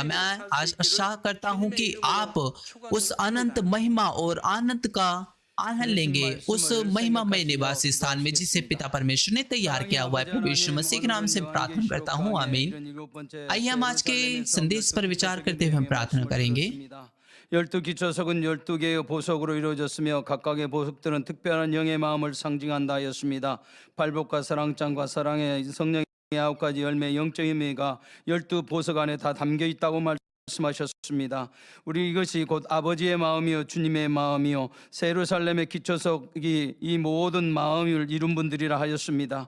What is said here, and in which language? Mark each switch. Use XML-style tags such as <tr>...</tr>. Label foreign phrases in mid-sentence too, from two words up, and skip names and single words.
<hi>मैं आशा करता हूं कि आप उस अनंत महिमा और आनंद का आनंद लेंगे, उस महिमामय निवास स्थान में जिसे पिता परमेश्वर ने तैयार किया हुआ है। प्रभु यीशु मसीह के नाम से प्रार्थना करता हूँ, आमीन। आइए हम आज के संदेश पर विचार करते हुए हम प्रार्थना करेंगे।</hi> <ko>12 기초석은 12개의 보석으로 이루어졌으며 각각의 보석들은 특별한 영의 마음을 상징한다 하였습니다. 발복과 사랑장과 사랑의 성령의 9가지 열매 영적 의미가 12 보석 안에 다 담겨 있다고 말씀하셨습니다. 우리 이것이 곧 아버지의 마음이요 주님의 마음이요 새 예루살렘의 기초석이 이 모든 마음을 이룬 분들이라 하였습니다.</ko>